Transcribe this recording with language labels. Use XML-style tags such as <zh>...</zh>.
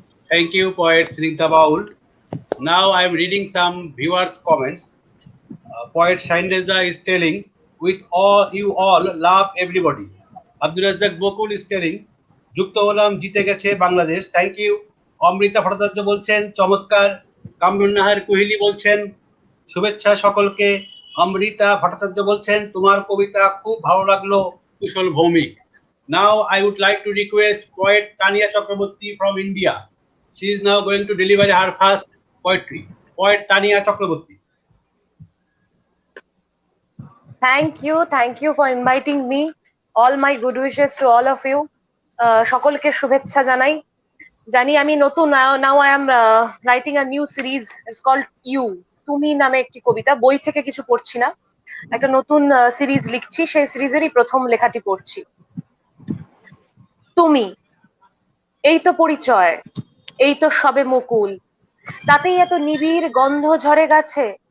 <en>Thank you, poet Snigdha Baul. Now I am reading some viewers' comments. Poet Shain Reza is telling, with all you all love everybody.</en> <bn>Abdul Razak Bokul</bn> <en>is telling,</en> <bn>যুক্ত হলাম জিতে গেছে Bangladesh,</bn> <en>Thank you.</en> <bn>Amrita Bhattacharya বলছেন চমৎকার। কামরুন নাহার কোহলি বলছেন শুভেচ্ছা সকলকে। অমৃতা ভট্টাচার্য বলছেন তোমার কবিতা খুব ভালো লাগলো কুশল Bhowmik.</bn> <en>Now I would like to request poet Tania Chakraborty from India. She is now going to deliver her first poetry. Poet Tania Chakraborty. Thank you for inviting me. All my good wishes to all of you.</en> <bn>সকলকে শুভেচ্ছা জানাই। জানি আমি নতুন,</bn> <en>Now I am writing a new series, it's called you.</en> <bn>তুমি নামে একটি কবিতা, বই থেকে কিছু পড়ছি না, একটা নতুন সিরিজ লিখছি, সেই সিরিজেরই প্রথম লেখাটি পড়ছি। তুমি, এই তো পরিচয়, এই তো সবে মুকুল, তাতেই এত নিবিড় গন্ধ ঝরে গেছে।</bn>